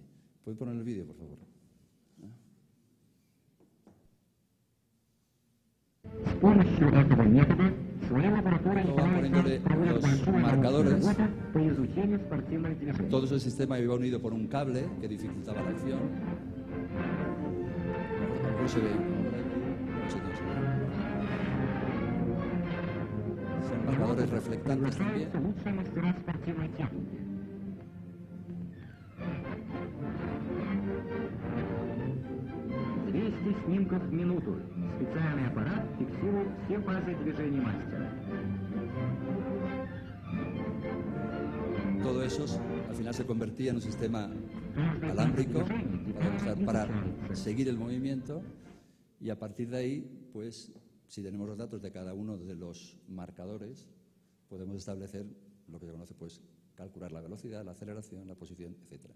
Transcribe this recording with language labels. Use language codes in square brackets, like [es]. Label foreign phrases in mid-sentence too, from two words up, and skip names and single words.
[es] ¿Pueden poner el vídeo, por favor? Poniéndole los marcadores. Todo ese sistema iba unido por un cable que dificultaba la acción. No se ve. Son marcadores reflectantes también. [ru] Снимков в минуту. Специальный аппарат фиксирует все фазы движений мастера. [es] Todo eso al final se convertía en un sistema alámbrico para seguir el movimiento y a partir de ahí, pues, si tenemos los datos de cada uno de los marcadores, podemos establecer lo que se conoce, pues, calcular la velocidad, la aceleración, la posición, etcétera.